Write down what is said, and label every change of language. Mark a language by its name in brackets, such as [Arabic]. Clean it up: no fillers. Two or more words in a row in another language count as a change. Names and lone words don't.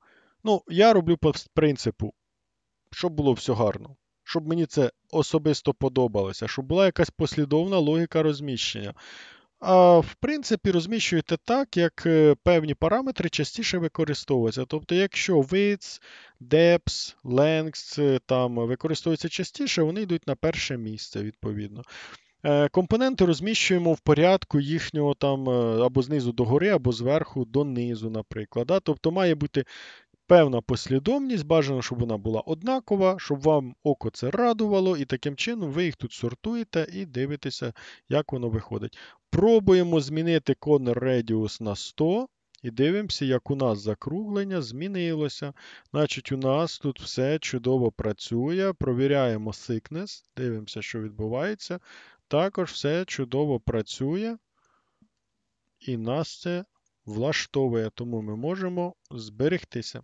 [Ukrainian] Ну, я роблю по принципу, щоб було все гарно. Щоб мені це особисто подобалося, щоб була якась послідовна логіка розміщення. А в принципі, розміщуєте так, як певні параметри частіше використовуються. Тобто, якщо [English] width, depth, length [Ukrainian] там використовуються частіше, вони йдуть на перше місце, відповідно. Компоненти розміщуємо в порядку їхнього там або знизу до гори, або зверху донизу, наприклад. Да? Тобто має бути певна послідовність, бажано, щоб вона була однакова, щоб вам око це радувало, і таким чином ви їх тут сортуєте і дивитеся, як воно виходить. Пробуємо змінити [English] corner radius [Ukrainian] на 100 і дивимося, як у нас закруглення змінилося. Значить, у нас тут все чудово працює. Провіряємо thickness, дивимося, що відбувається. Також все чудово працює. І нас це влаштовує, тому ми можемо зберегтися.